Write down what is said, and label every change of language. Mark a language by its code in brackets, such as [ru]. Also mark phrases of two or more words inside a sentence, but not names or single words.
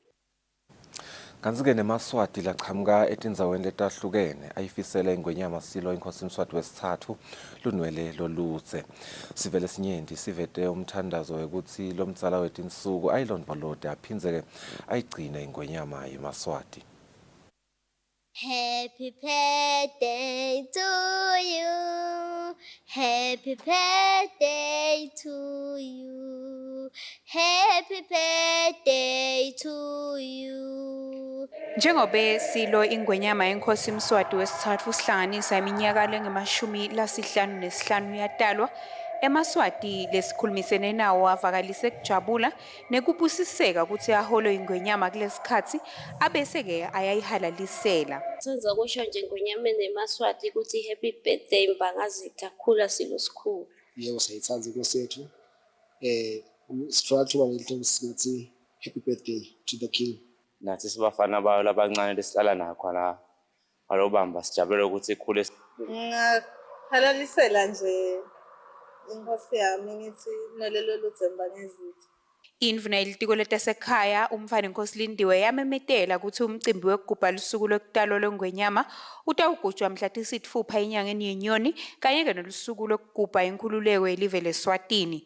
[ss] Kanzi-ke nemaswati laqhamuka etindzaweni letahlukene ayifisela ingwenyama silo inkosini Swati wesithathu lunwele lolutse. Sivele sinyenti sivete umthandazo wekuthi lo mdzala wetinsuku ayilondvolode aphindze-ke ayigcine ingwenyama yemaswati. [en] Happy birthday to you. Happy birthday to you. Happy birthday to you. [ss] Njengobe silo ingwenyama yenkosi Mswati wesithathu sihlanganisa iminyaka lengama-55 yadalwa emaswati lesikhulumisene nawo avakalise kujabula nekubusiseka ukuthi aholo ingwenyama kulesikhathi abese-ke ayayihalalisela. Senza kusho nje ngwenyameni emaswati ukuthi [en] happy birthday [ss] Mbangazitha khula silo sikhulu. Yebo sayithanza inkosi yethu. Sithola thuba ngelihle sithi [en] happy birthday to the king. [ss] Nathi sibafana bayo labancane lesihlala nakho la alobamba sijabule ukuthi ikhule. Ngahalalisela nje Inkosi yami ngithi nalelo luthemba ngezitho. Indvuna yelitiko letasekhaya umfana inkosi Lindiwe yamemetela ukuthi umcimbi wekugubha lusuku lokutalwa lweNgwenyama utawugujwa mhla tisitfupha enyangeni yeNyoni kanye-ke nolusuku lokugubha inkhululeko yelive leSwatini.